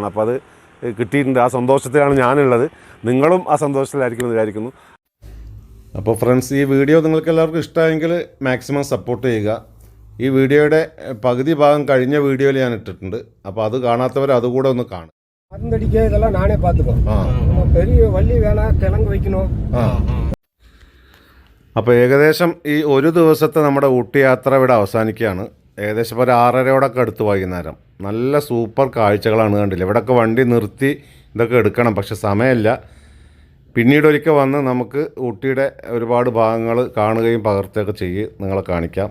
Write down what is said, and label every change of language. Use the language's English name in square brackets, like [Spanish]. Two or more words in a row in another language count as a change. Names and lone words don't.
[Malayalam] അപ്പോൾ അത് കിട്ടിയിട്ടുണ്ട്. ആ സന്തോഷത്തിലാണ് ഞാനുള്ളത്. നിങ്ങളും ആ സന്തോഷത്തിലായിരിക്കുമെന്ന് വിചാരിക്കുന്നു. അപ്പോൾ ഫ്രണ്ട്സ്, ഈ വീഡിയോ നിങ്ങൾക്ക് എല്ലാവർക്കും ഇഷ്ടമായെങ്കിൽ [English] maximum support [Malayalam] ചെയ്യുക. ഈ വീഡിയോയുടെ പകുതി ഭാഗം കഴിഞ്ഞ വീഡിയോയിൽ ഞാൻ ഇട്ടിട്ടുണ്ട്. അപ്പോൾ അത് കാണാത്തവർ അതുകൂടെ ഒന്ന് കാണും. [Tamil] மருந்தடிக்க இதெல்லாம் நானே பார்த்துப்போம். பெரிய வள்ளி வேணாம், கிழங்கு வைக்கணும். [Malayalam] അപ്പോൾ ഏകദേശം ഈ ഒരു ദിവസത്തെ നമ്മുടെ ഊട്ടി യാത്ര ഇവിടെ അവസാനിക്കുകയാണ്. ഏകദേശം ഒരു 6:30 അടുത്ത് വൈകുന്നേരം. നല്ല സൂപ്പർ കാഴ്ചകളാണ് കണ്ടില്ല. ഇവിടെയൊക്കെ വണ്ടി നിർത്തി ഇതൊക്കെ എടുക്കണം, പക്ഷെ സമയമില്ല. പിന്നീട് ഒരിക്കൽ വന്ന് നമുക്ക് ഊട്ടിയുടെ ഒരുപാട് ഭാഗങ്ങൾ കാണുകയും പകർത്തുകയൊക്കെ ചെയ്ത് നിങ്ങളെ കാണിക്കാം.